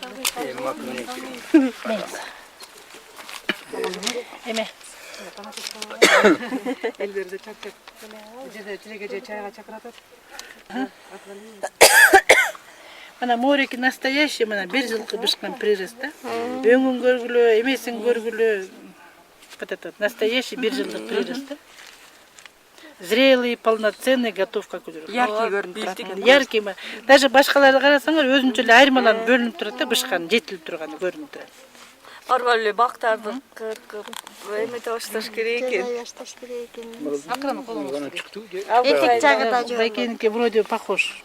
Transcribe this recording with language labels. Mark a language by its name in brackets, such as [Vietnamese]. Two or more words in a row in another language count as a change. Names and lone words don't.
[Kyrgyz] Эме. Элдерди чакырып. Жерде тиреге чайга чакыратат. Мына мореки настоящий, мына бир жылкы бышкан прирост да. Өңүн көргүлө, эмесин көргүлө. [Russian] Вот этот настоящий [Kyrgyz] бир жылдык прирост да. [Russian] Зрелый, полноценный, готов как үлөр. [Kyrgyz] Яркий көрүнүп турат. Яркий. Даже башкаларды карасаңар өзүнчө эле айырмаланып бөлүнүп турат да, бышкан жетилип турганы көрүнүп турат. Арба эле бактарды кыркып, эмете башташ керек экен. Этек жагы да жок. [Russian] Байкеники вроде похож.